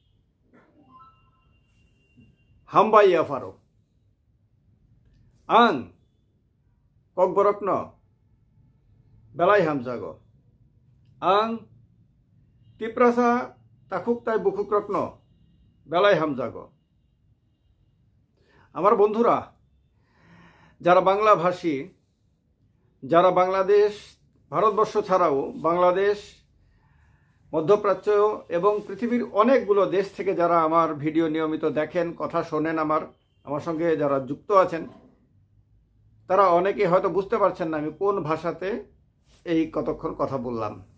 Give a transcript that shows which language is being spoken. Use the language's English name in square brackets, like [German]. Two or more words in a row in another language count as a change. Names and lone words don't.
[Kok Borok] Hambai afaro Ang Kogborokno Belai hamzago Ang Tiprasa takuk tai bukuk rokno Belai hamzago [Bangla] আমার বন্ধুরা যারা বাংলা ভাষী যারা বাংলাদেশ ভারতবর্ষ ছাড়াও বাংলাদেশ মধ্যপ্রাচ্য এবং পৃথিবীর অনেকগুলো দেশ থেকে যারা আমার ভিডিও নিয়মিত দেখেন কথা শোনেন আমার সঙ্গে যারা যুক্ত আছেন তারা অনেকেই হয়তো বুঝতে পারছেন না আমি কোন ভাষাতে এই কতক্ষণ কথা বললাম